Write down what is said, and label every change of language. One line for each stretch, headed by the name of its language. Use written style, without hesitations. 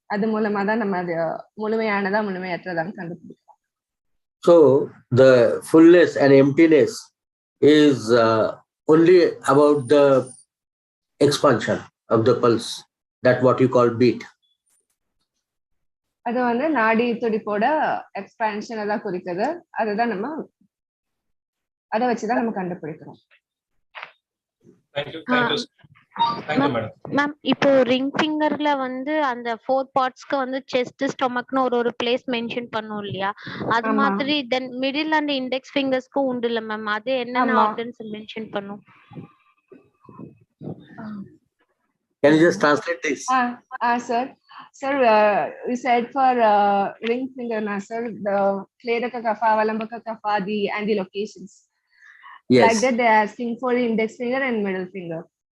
Tamil: அது மூலமா தான் நம்ம அது முழுமையானதா முழுமையற்றதான்னு கண்டுபிடிக்கலாம்.
English: So the fullness and emptiness is only about the expansion of the pulse. That's what you call beat.
Tamil: அது வந்து நாடி துடிப்போட எக்ஸ்பான்ஷனை தான் குறிக்குது. அதுதான் அதை வச்சுதான் நம்ம கண்டுபிடிக்கிறோம்.
English: Thank you, madam.
Tamil: மேம், இப்போ ரிங் ஃபிங்கர்ல வந்து அந்த 4 பார்ட்ஸ்க்கு வந்து செஸ்ட் ஸ்டொமக்னு ஒரு பிளேஸ் மென்ஷன் பண்ணோம் இல்லையா, அது மாதிரி தென் மிடில் அண்ட் இண்டெக்ஸ் ஃபிங்கர்ஸ்க்கு உண்டு இல்ல மேம், அது என்னென்ன ஆர்கன்ஸ் மென்ஷன் பண்ணும்?
English: Can you just translate this? Sir, we said for ring finger na sir, the Kledaka Kafa, Valambaka Kafa, and the locations. Yes. Like that they are asking for the index finger and middle finger.